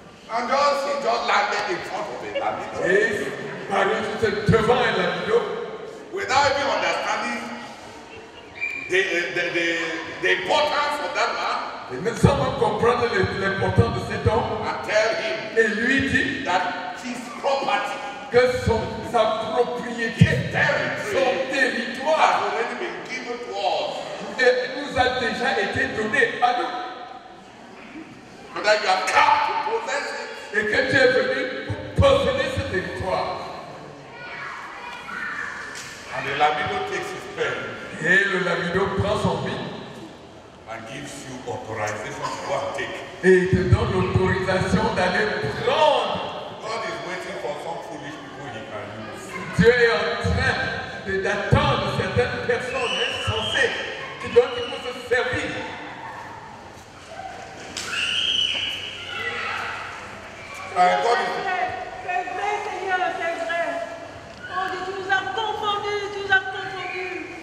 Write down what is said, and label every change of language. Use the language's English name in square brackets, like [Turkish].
[English] and he just landed in front of a Lamido [French] et parut devant un Lamido, [English] without even understanding the importance of that man, [French] et sans même comprendre l'importance de cet homme, [English] and tell him [French] et lui dit [English] that his property, [French] que sa propriété, son territoire [English] has already been given to us. [French] nous a déjà été donné à nous. [English] So that you have come to possess it. [French] Et que tu es venu pour posséder ce territoire. [English] And the Lamido takes his pen [French] Et le Lamido prend son bic [English] and gives you authorization to go and take. [French] et il te donne l'autorisation d'aller prendre. [English] God is waiting for some foolish people he can use. [French] Dieu est en train d'attendre certaines personnes insensées dont il faut se servir. [English] God is [French] C'est vrai, Seigneur, c'est vrai. Oh Dieu, tu nous as confondus, tu nous as confondus.